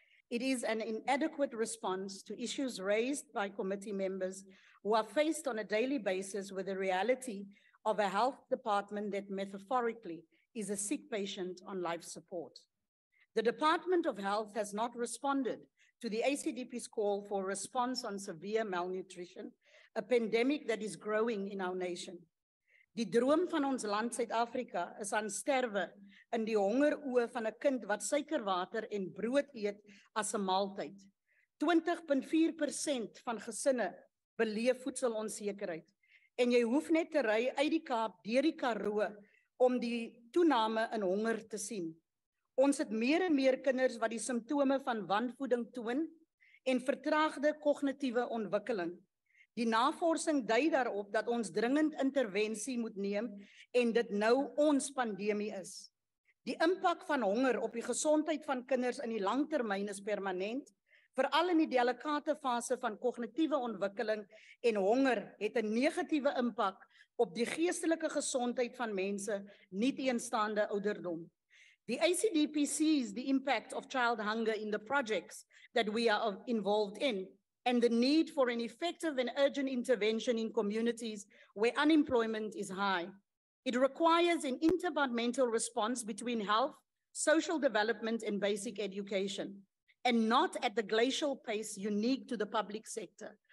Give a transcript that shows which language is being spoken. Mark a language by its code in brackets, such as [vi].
[en] It is an inadequate response to issues raised by committee members who are faced on a daily basis with the reality of a health department that metaphorically is a sick patient on life support. The Department of Health has not responded to the ACDP's call for a response on severe malnutrition, a pandemic that is growing in our nation. [af] Die droom van ons land Suid-Afrika is aan sterwe in die hongeroë van 'n kind wat suikerwater en brood eet as 'n maaltyd. 20.4% van gesinne beleef voedselonsekerheid. En jy hoef net te ry uit die Kaap deur die Karoo om die toename in honger te sien. Ons het meer en meer kinders wat die simptome van wanvoeding toon en vertraagde kognitiewe ontwikkeling. Die navorsing dui daarop dat ons dringend intervensie moet neem en dit nou ons pandemie is. Die impak van honger op die gesondheid van kinders in die langtermyn is permanent, veral in die delikate fase van kognitiewe ontwikkeling en honger het 'n negatiewe impak op die geestelike gesondheid van mense, nie teenstaande ouderdom. [en] The ACDP sees the impact of child hunger in the projects that we are involved in, and the need for an effective and urgent intervention in communities where unemployment is high. It requires an interdepartmental response between health, social development, and basic education, and not at the glacial pace unique to the public sector.